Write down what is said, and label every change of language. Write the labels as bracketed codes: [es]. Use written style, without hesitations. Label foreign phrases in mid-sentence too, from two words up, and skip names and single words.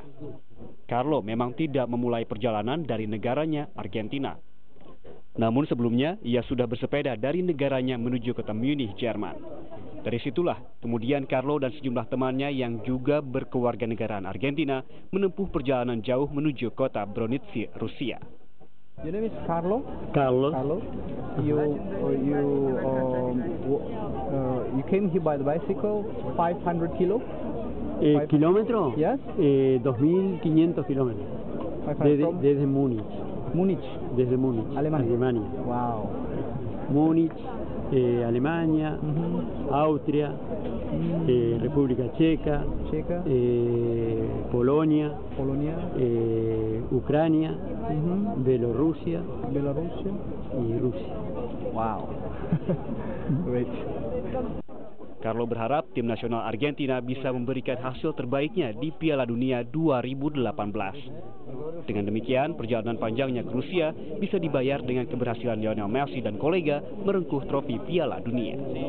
[id] Carlo memang tidak memulai perjalanan dari negaranya, Argentina. Namun sebelumnya, ia sudah bersepeda dari negaranya menuju kota Munich, Jerman. Dari situlah, kemudian Carlo dan sejumlah temannya yang juga berkewarganegaraan Argentina menempuh perjalanan jauh menuju kota Bronici, Rusia. [en] Your name is Carlo? Carlo. You came here by the bicycle, 500 kilo? [es] Kilómetro? [en] Yes. [es] 2.500 kilómetros. Desde Múnich. Múnich. Desde Múnich. Alemania. Wow. Múnich, Alemania, Austria, República Checa, Polonia, Ucrania, Bielorrusia y Rusia. [en] Wow. Great. [id] Carlo berharap tim nasional Argentina bisa memberikan hasil terbaiknya di Piala Dunia 2018. Dengan demikian, perjalanan panjangnya ke Rusia bisa dibayar dengan keberhasilan Lionel Messi dan kolega merengkuh trofi Piala Dunia.